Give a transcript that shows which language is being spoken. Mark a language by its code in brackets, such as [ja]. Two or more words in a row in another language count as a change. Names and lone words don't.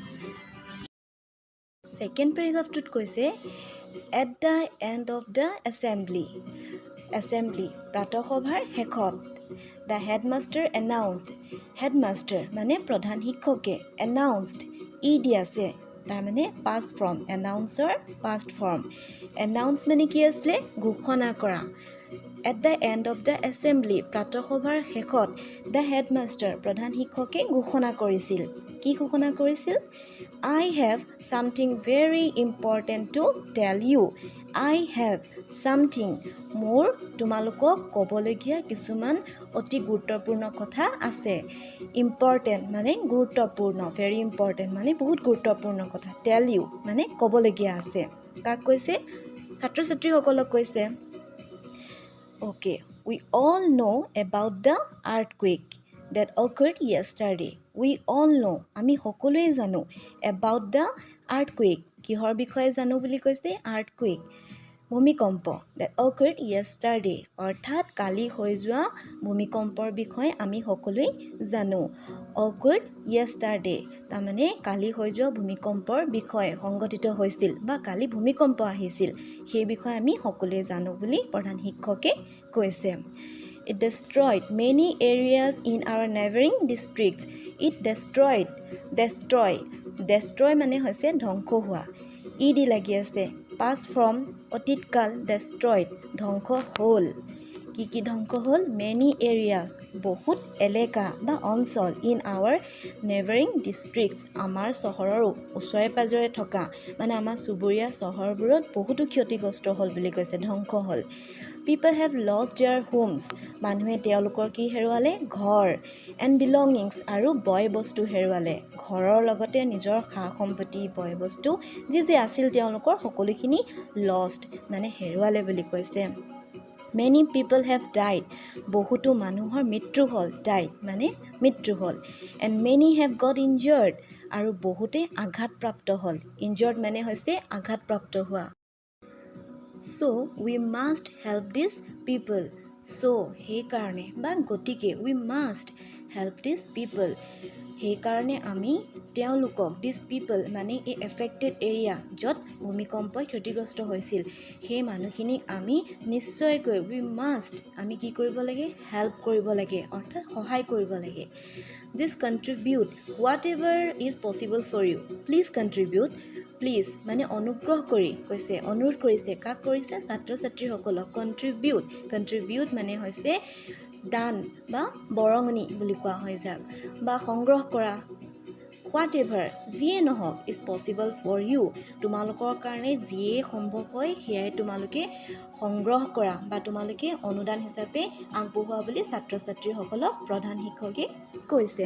[as] ছেকেণ্ড পেৰাগ্ৰাফটোত কৈছে [en] at the end of the assembly [as] প্ৰাতঃসভাৰ শেষত [en] the headmaster announced, [as] হেডমাষ্টাৰ মানে প্ৰধান শিক্ষকে, এনাউন্সড দি আছে, তাৰমানে [en] past form, announceৰ past form। [as] এনাউন্স মানে কি আছিলে? ঘোষণা কৰা। [en] at the end of the assembly [as] প্ৰাতঃসভাৰ শেষত [en] the headmaster [as] প্ৰধান শিক্ষকে ঘোষণা কৰিছিল। কি ঘোষণা কৰিছিল? [en] I have something very important to tell you. I have something, [as] মোৰ তোমালোকক ক'বলগীয়া কিছুমান অতি গুৰুত্বপূৰ্ণ কথা আছে। ইম্পৰ্টেণ্ট মানে গুৰুত্বপূৰ্ণ, [en] very important [as] মানে বহুত গুৰুত্বপূৰ্ণ কথা। [en] tell you [as] মানে ক'বলগীয়া আছে। কাক কৈছে? ছাত্ৰ ছাত্ৰীসকলক কৈছে। [en] Okay, we all know about the earthquake that occurred yesterday. We all know, [as] আমি সকলোৱে জানো [en] about the earthquake, [as] কিহৰ বিষয়ে জানো বুলি কৈছে? earthquake, ভূমিকম্প, [en] that occurred yesterday, [as] অৰ্থাৎ কালি হৈ যোৱা ভূমিকম্পৰ বিষয়ে আমি সকলোৱে জানো। [en] occurred yesterday [as] তাৰমানে কালি হৈ যোৱা ভূমিকম্পৰ বিষয়ে সংঘটিত হৈছিল বা কালি ভূমিকম্প আহিছিল, সেই বিষয়ে আমি সকলোৱে জানো বুলি প্ৰধান শিক্ষকে কৈছে। [en] It destroyed many areas in our neighboring districts. It destroy [as] মানে হৈছে ধ্বংস হোৱা। দি লাগি আছে, [en] past form [as] অতীতকাল, destroyed ধ্বংস হ'ল। কি কি ধ্বংস হ'ল? [en] many areas [as] বহুত এলেকা বা অঞ্চল, [en] in our neighboring districts [as] আমাৰ চহৰৰ ওচৰে পাজৰে থকা মানে আমাৰ চুবুৰীয়া চহৰবোৰত বহুতো ক্ষতিগ্ৰস্ত হ'ল বুলি কৈছে, ধ্বংস হ'ল। [en] People have lost their homes, [as] মানুহে তেওঁলোকৰ কি হেৰুৱালে? ঘৰ। [en] and belongings [as] আৰু বয় বস্তু হেৰুৱালে। ঘৰৰ লগতে নিজৰ সা সম্পত্তি, বয় বস্তু যি যি আছিল তেওঁলোকৰ সকলোখিনি lost মানে হেৰুৱালে বুলি কৈছে। [en] Many people have died, [as] বহুতো মানুহৰ মৃত্যু হ'ল, died মানে মৃত্যু হ'ল। [en] and many have got injured, [as] আৰু বহুতে আঘাতপ্ৰাপ্ত হ'ল। injured মানে হৈছে আঘাতপ্ৰাপ্ত হোৱা। [en] So we must help these people. So [as] সেইকাৰণে বা গতিকে [en] we must help these people, [as] সেইকাৰণে আমি তেওঁলোকক, [en] these people [as] মানে এই [en] affected area [as] য'ত ভূমিকম্পই ক্ষতিগ্ৰস্ত হৈছিল সেই মানুহখিনিক আমি নিশ্চয়কৈ [en] we must [as] আমি কি কৰিব লাগে? help কৰিব লাগে, অৰ্থাৎ সহায় কৰিব লাগে। [en] This contribute whatever is possible for you. Please contribute. [as] প্লিজ মানে অনুগ্ৰহ কৰি কৈছে, অনুৰোধ কৰিছে। কাক কৰিছে? ছাত্ৰ ছাত্ৰীসকলক। কণ্ট্ৰিবিউট মানে হৈছে দান বা বৰঙণি বুলি কোৱা হয় যাক, বা সংগ্ৰহ কৰা। [en] what ever [as] যিয়ে নহওক, [en] is possible for you [as] তোমালোকৰ কাৰণে যিয়ে সম্ভৱ হয় সেয়াই তোমালোকে সংগ্ৰহ কৰা বা তোমালোকে অনুদান হিচাপে আগবঢ়োৱা বুলি ছাত্ৰ ছাত্ৰীসকলক প্ৰধান শিক্ষকে কৈছে।